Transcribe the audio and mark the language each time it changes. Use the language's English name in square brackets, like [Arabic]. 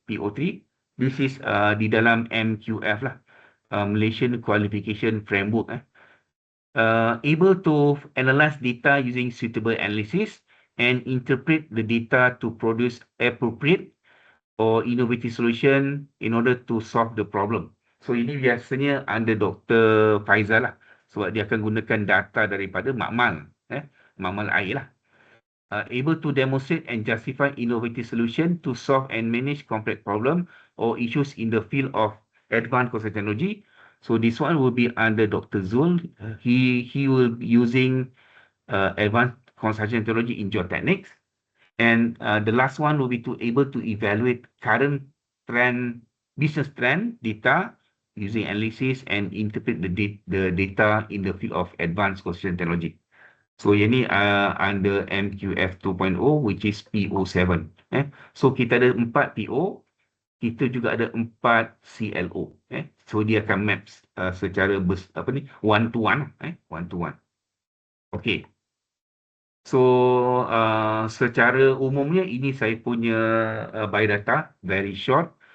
[English] PO3, this is [Malay] di dalam [English] MQF lah, Malaysian Qualification Framework. Able to analyze data using suitable analysis and interpret the data to produce appropriate or innovative solution in order to solve the problem. [Malay] So ini biasanya under Dr. Faizal lah. Sebab dia akan gunakan data daripada makmal. Makmal air lah. [English] Able to demonstrate and justify innovative solution to solve and manage complex problem or issues in the field of advanced construction technology. So this one will be under Dr. Zul. He will be using advanced construction technology in geotechnics. And the last one will be to able to evaluate current trend, business trend data using analysis and interpret the data in the field of advanced construction technology. So [Malay] ini [English] under MQF 2.0 which is PO7. [Malay] So kita ada 4 PO, kita juga ada 4 CLO. So dia akan map secara [English] one to one. Okay. [Malay] So secara umumnya ini saya punya biodata, [English] very short.